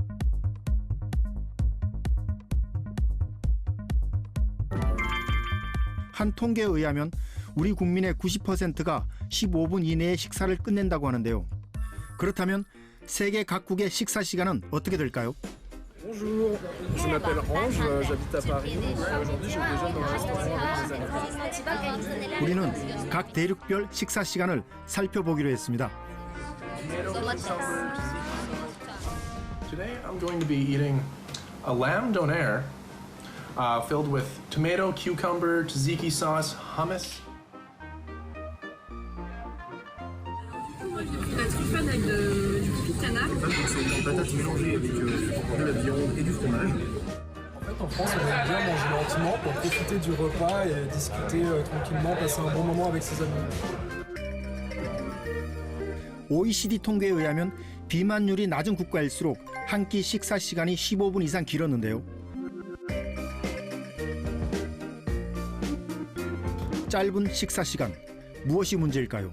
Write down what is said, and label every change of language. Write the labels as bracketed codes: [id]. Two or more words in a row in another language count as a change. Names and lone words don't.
[ko] 한 통계에 의하면 우리 국민의 90%가 15분 이내에 식사를 끝낸다고 하는데요. 그렇다면 세계 각국의 식사 시간은 어떻게 될까요? [fr] Bonjour, je m'appelle Ange, j'habite à Paris. Aujourd'hui, je déjeune dans un restaurant avec des amis. [ko] 우리는 각 대륙별 식사 시간을 살펴보기로 했습니다. [en] Today, I'm going to be eating a lamb donair filled with tomato, cucumber, tzatziki sauce, hummus. [fr] La truffe avec du pied de canard. C'est une patate mélangée avec de la viande et du fromage. En fait, en France, on aime bien manger lentement pour profiter du repas et discuter tranquillement, passer un bon moment avec ses amis. [ko] OECD 통계에 의하면 비만율이 낮은 국가일수록 한 끼 식사 시간이 15분 이상 길었는데요. 짧은 식사 시간, 무엇이 문제일까요?